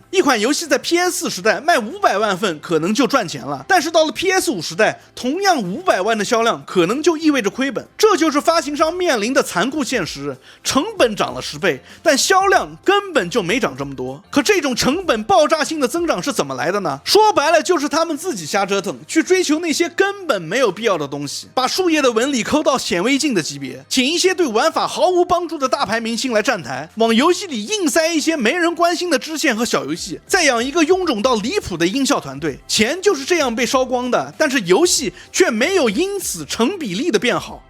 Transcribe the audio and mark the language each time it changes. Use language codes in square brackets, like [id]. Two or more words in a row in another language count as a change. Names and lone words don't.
[zh] 一款遊戲在 PS4 時代賣500萬份可能就賺錢了，但是到了 PS5 時代，同樣500萬的銷量可能就意味着虧本。這就是發行商面臨的殘酷現實，成本漲了10倍，但銷量根本就沒漲這麼多。可這種成本爆炸性的增長是怎麼來的呢？說白了就是他們自己瞎折騰，去追求那些根本沒有必要的東西，把樹葉的紋理摳到顯微鏡的級別，請一些对玩法毫無幫助的大牌明星來站台，往遊戲裡硬塞一些沒人關心的支線和小遊戲，再養一個臃腫到離譜的音效團隊，錢就是這樣被燒光的。但是遊戲卻沒有因此成比例的變好。